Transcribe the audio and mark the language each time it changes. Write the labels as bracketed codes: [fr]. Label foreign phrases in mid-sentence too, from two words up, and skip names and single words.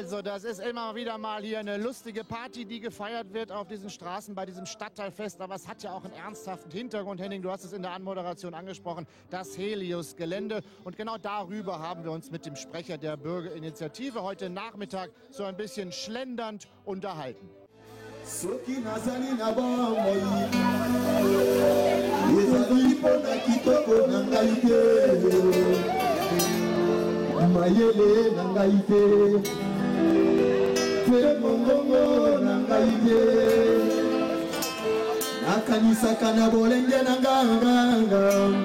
[de] das ist immer wieder mal hier eine lustige Party, die gefeiert wird auf diesen Straßen bei diesem Stadtteilfest. Aber es hat ja auch einen ernsthaften Hintergrund. Henning, du hast es in der Anmoderation angesprochen, das Helios-Gelände. Und genau darüber haben wir uns mit dem Sprecher der Bürgerinitiative heute Nachmittag so ein bisschen schlendernd unterhalten. [ln] Soki nazali na bomoi ezali mpona kitoko na ngai te mayele na ngai te te mongongo na ngai te nakanisaka na bolenge na nganga